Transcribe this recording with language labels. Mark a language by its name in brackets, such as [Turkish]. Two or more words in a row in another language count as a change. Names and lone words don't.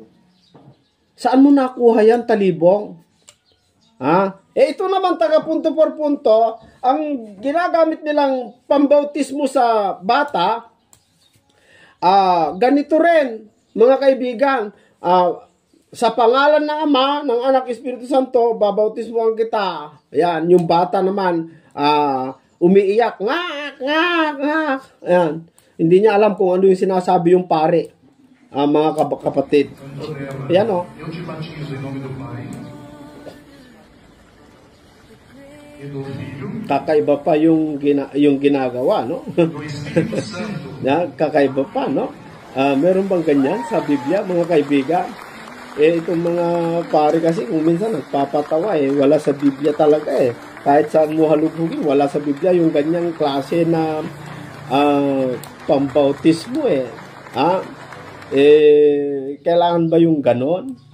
[Filipino] Saan mo nakuha yan, talibong? Ito naman taga [Spanish] punto por punto, [Filipino] ang ginagamit nilang pambautismo sa bata, ganito rin, mga kaibigan, sa pangalan ng Ama, ng Anak, Espiritu Santo, babautismohan kita. Ayan, yung bata naman, umiiyak, ngak, ngak, ngak. Ayan, hindi niya alam kung ano yung sinasabi yung pare, mga kapatid. Ayan o. [Portuguese] Eu te batizo em nome do Pai, e do Filho, [Filipino] Kakaiba pa yung ginagawa, no? [Portuguese] do Espírito Santo. [Filipino] Kakaiba pa, no? Meron bang ganyan sa Biblia, mga kaibigan? Itong mga pare kasi kung minsan nagpapatawa wala sa Biblia talaga Kahit saan mo halugugin, wala sa Biblia yung ganyang klase na pambautismo kailangan ba yung ganon?